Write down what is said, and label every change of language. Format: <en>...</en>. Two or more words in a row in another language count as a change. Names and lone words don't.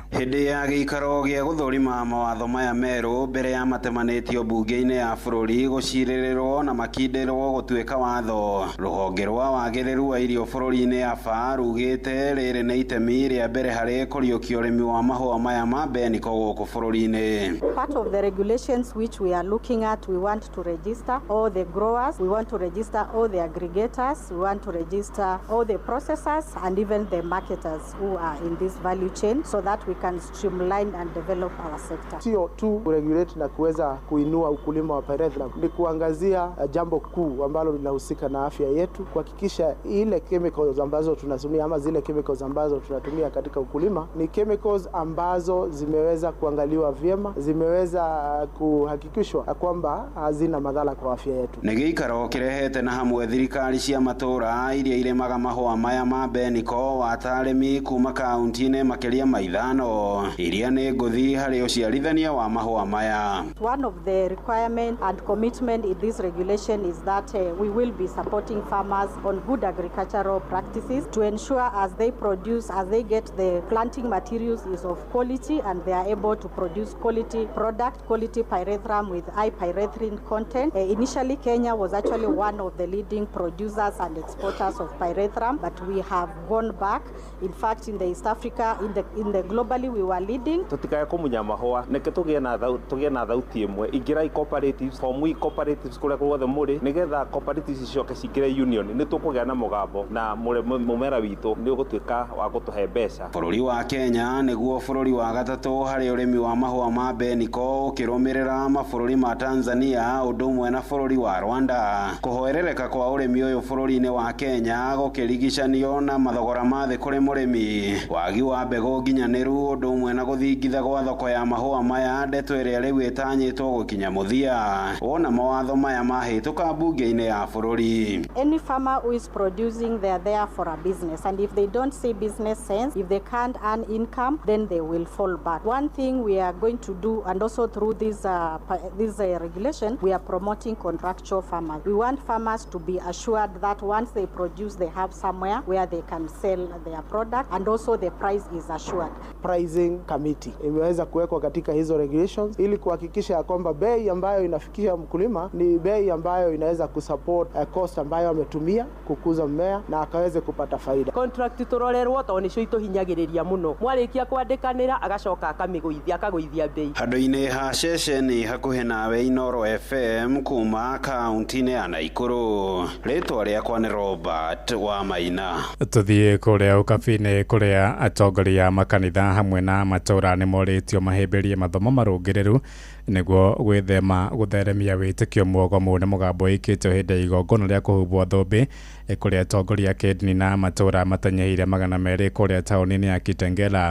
<ki>Hĩndĩ ya gĩikaro gĩa gũthũrima mawatho maya merũ mbere ya matemanĩtio mbunge-inĩ ya bũrũri gũcirĩrĩrwo na makindĩrwo gũtuĩka watho, rũhonge rwa wagĩrĩru wa irio bũrũri-inĩ AFA rugĩte rĩrĩ nĩ itemi rĩa mbere harĩ kũriũkia ũrĩmi wa mahũa maya ma mbeniko gũkũ bũrũri-inĩ.</ki> <en>Part of the regulations which we are looking at, we want to register all the growers, we want to register all the aggregators, we want to register all the processors and even the marketers who are in this value chain so that we can streamline and develop our sector.</en> <sw>Sio tu regulate na kuweza kuinua ukulima wa pyrethrum, ni kuangazia jambo kuu ambalo linahusika na afya yetu, kuhakikisha ile chemicals ambazo tunatumia ama zile chemicals ambazo tunatumia katika ukulima ni chemicals ambazo zimeweza kuangaliwa vyema, zimeweza kuhakikishwa kwamba hazina madhara kwa afya yetu.</sw> <ki>Nĩ gĩikaro kĩrehete na hamwe thirikari cia matũra iria irĩmaga mahũa maya ma mbeniko wa arĩmi kuma kaunti-inĩ makĩria ma 5 iria nĩ ngũthi harĩ ũciarithania wa mahũa maya.</ki> <en>One of the requirement and commitment in this regulation is that we will be supporting farmers on good agricultural practices to ensure as they produce, as they get the planting materials is of quality and they are able to produce quality product, quality pyrethrum with high pyrethrin content. Initially Kenya was actually one of the leading producers and exporters of pyrethrum, but we have gone back. In fact, in the East Africa, in the globally we were leading.</en> <ki>Tutikae kumunya mahua neke tugie na thauti imwe ingira</ki> <en>cooperatives form cooperatives</en> <ki>kuria guothe muri nigetha cooperatives icoke cikire union ni tukugia na mugambo na mumera witu ni ugutuika wa gutuhe mbeca. Bũrũri wa Kenya nĩguo bũrũri wa gatatũ harĩ ũrĩmi wa mahũa ma mbeniko ũkĩrũmĩrĩra mabũrũri ma Tanzania ũndũ ũmwe na bũrũri wa Rwanda. Kũhoerereka kwa ũrĩmi ũyũ bũrũri-inĩ wa Kenya gũkĩrigicanio na mathogora ma thĩ kũrĩ mũrĩmi, wagi wa mbegũ nginyanĩru ũndũ ũmwe na gũthingitha gwa thoko ya mahũa maya ndeto ĩrĩa rĩu ĩtanyĩtwo gũkinya mũthia wona mawatho maya mahĩtũka mbunge-inĩ ya bũrũri.</ki> <en>Any farmer who is producing, they are there for a business, and if they don't see business sense, if they can't earn income, then they will fall back. One thing we are going to do, and also through this regulation, we are promoting contractual farmers. We want farmers to be assured that once they produce, they have somewhere where they can sell their product, and also the price is assured. pricing committee</en> <sw>imeweza kuwekwa katika hizo regulations ili kuhakikisha ya kwamba bei ambayo inafikia mkulima ni bei ambayo inaweza kusupport cost ambayo ametumia kukuza mmea na akaweze kupata faida.</sw> <ki>Contract turorerwo to nicio ituhinyagiriria muno mwarikia kwandikanira agacoka akagwithia bei. Handu-ini ha ceceni hakuhi nawe Inoro FM kuma kaunti-ini ya Naikuru. Ritwa riakwa ni Robert wa Maina. Tuthie kuria ukabini kuria atongoria makanitha hamwe na matura ni moritio mahimbirie mathomo marungireru niguo gwithema gutheremia witikio mwogomu ni mugambo ikitio hindi igongona ria kuhubwo thumbi kuria atongoria kidini na matura matanyihire 200 kuria tauni-ini ya Kitengela.</ki>